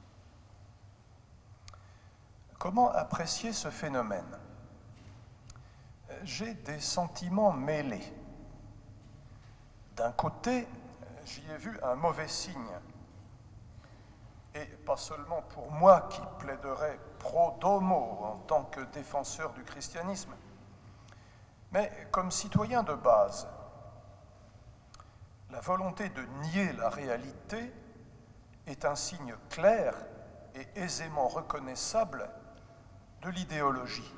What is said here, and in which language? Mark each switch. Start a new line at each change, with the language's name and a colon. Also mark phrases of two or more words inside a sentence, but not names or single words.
French: Comment apprécier ce phénomène? J'ai des sentiments mêlés. D'un côté, j'y ai vu un mauvais signe, et pas seulement pour moi qui plaiderais
Latin: pro domo
French: en tant que défenseur du christianisme, mais comme citoyen de base. La volonté de nier la réalité est un signe clair et aisément reconnaissable de l'idéologie.